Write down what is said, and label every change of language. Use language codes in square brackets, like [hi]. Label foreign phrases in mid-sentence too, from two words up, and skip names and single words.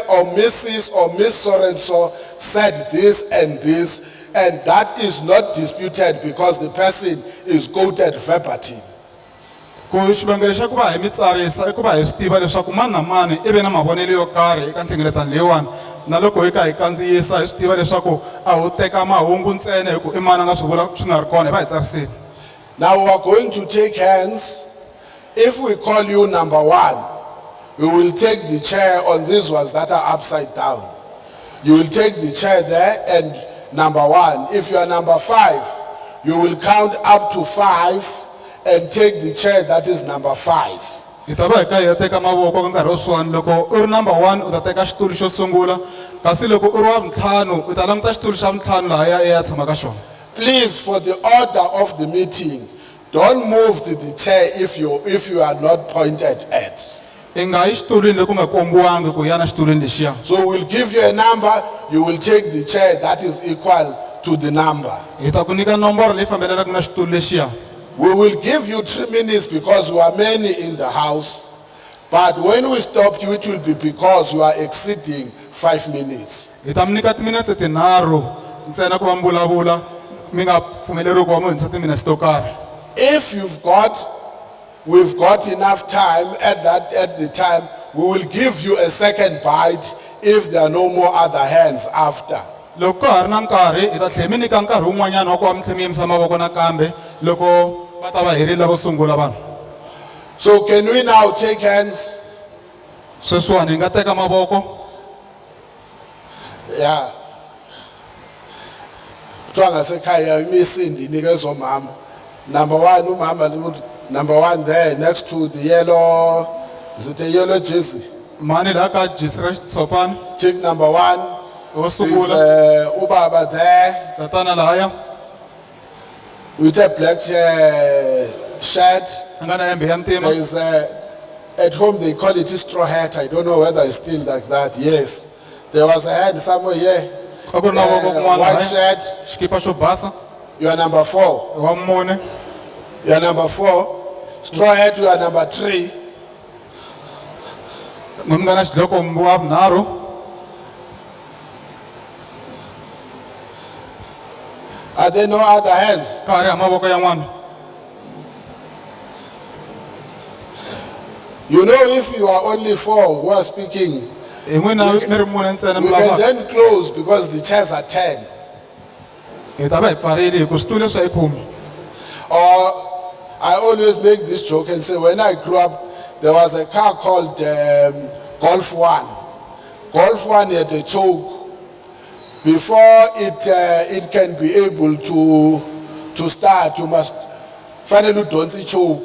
[en] or Mrs. or Miss so-and-so said this and this, and that is not disputed because the person is quoted verbatim. [ts] Ku xivangelo xa ku va hi mi tsarisa i ku va hi swi tiva leswaku mani na mani i ve na mavonelo yo karhi eka nhlengeletano leyiwani na loko hi kha hi kandziyisa hi swi tiva leswaku a wu teka mahungu ntsena hi ku i mani a nga swi vula swi nga ri kona hi va hi tsarisile. [en] Now we are going to take hands. If we call you number one, we will take the chair on these ones that are upside down. You will take the chair there and number one. If you are number five, you will count up to 5 and take the chair that is number 5. [ts] Hi ta va hi kha hi ya teka mavoko ka nkarhi wa sweswiwani loko u ri number 1 u ta teka xitulu xo sungula kasi loko u ri wa vuntlhanu u ta languta xitulu xa vuntlhanu laha ya tshama ka xona. [en] Please, for the order of the meeting, don't move to the chair if you are not pointed at. [ts] I nga yi xitulwini loko u nga kombiwangi ku ya na xitulwini lexiya. [en] So we'll give you a number, you will take the chair that is equal to the number. [ts] Hi ta ku nyika nomboro leyi fambelanaku na xitulu lexiya. [en] We will give you 3 minutes because you are many in the house. But when we stop you, it will be because you are exceeding 5 minutes. [ts] Hi ta mi nyika timinetse tinharhu ntsena ku va mi vulavula mi nga pfumeleriwi ku va mi hundzisa timinetse to karhi. [en] If we've got enough time at the time, we will give you a second bite if there are no more other hands after. [ts] Loko ka ha ri na nkarhi hi ta tlhela mi nyika nkarhi wun'wanyana wa ku va mi tlhela mi yimisa mavoko nakambe loko va ta va herile vo sungula vanhu. [en] So can we now take hands? [ts] sweswiwani hi nga teka mavoko [en] Yeah. [zu] Kuthiwa ngasekhaya imisindi inikezwa mama. [en] Number one, umama, number one there next to the yellow, is it a yellow jersey? [ts] mani laha ka jesi ra xitshopana [en] Chick number one [ts] wo [en] is [ts] sungula [en] ubaba there [ts] tatana lahaya [en] with a black shirt. [ts] a nga na hembe ya ntima [en] There is at home they call it a straw hat. I don't know whether it's still like that. Yes. There was a hat somewhere here. [ts] a ku ri na voko kun'wana [en] White [ts] lahaya [en] shirt. [ts] xikipa xo basa [en] You are number 4. [ts] wa mune [en] You are number 4. Straw hat, you are number 3. [ts] n'wini nga na xidloko wa vunharhu [en] Are there no other hands? [ts] ka ha ri ha mavoko yan'wana [en] You know, if you are only 4 who are speaking, [ts] hi n'wina ni ri mune ntsena mi [en] we can [ts] lavaka [en] then close because the chairs are 10. [ts] hi ta va hi pfarile hi ku switulu leswi hi 10 [en] Or I always make this joke and say, when I grew up, there was a car called Golf 1. Golf 1 had a choke. Before it can be able to start, you must finally don't see choke.